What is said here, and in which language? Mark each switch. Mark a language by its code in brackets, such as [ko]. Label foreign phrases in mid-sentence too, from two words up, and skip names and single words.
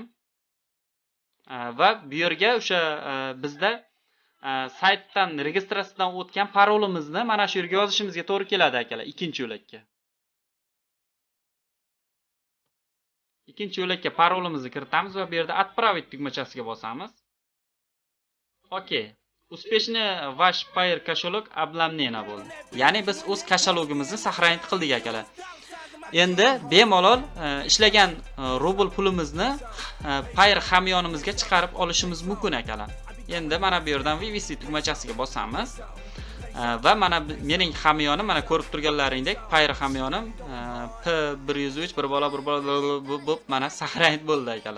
[uz] Va bu yerga o'sha bizda saytdan registratsiyadan o'tgan parolimizni mana shu yerga yozishimizga to'g'ri keladi akalar, ikkinchi yo'lakka. Ikkinchi yo'lakka parolimizni kiritamiz va bu yerda отправить tugmachasiga bosamiz. Okey. [ru] Успешно ваш Payer кошелек обновлена bo'ldi. [uz] Ya'ni biz o'z kashalogimizni saqlanib qildik akalar. Endi bemalol ishlagan rubl pulimizni Payer hamyonimizga chiqarib olishimiz mumkin akalar. Endi mana bu yerdan VVC tugmachasiga bosamiz. Va mana mening hamyonim, mana ko'rib turganlaringdek Payer hamyonim P103 bir bola bo'lib mana saqlanib bo'ldi akalar.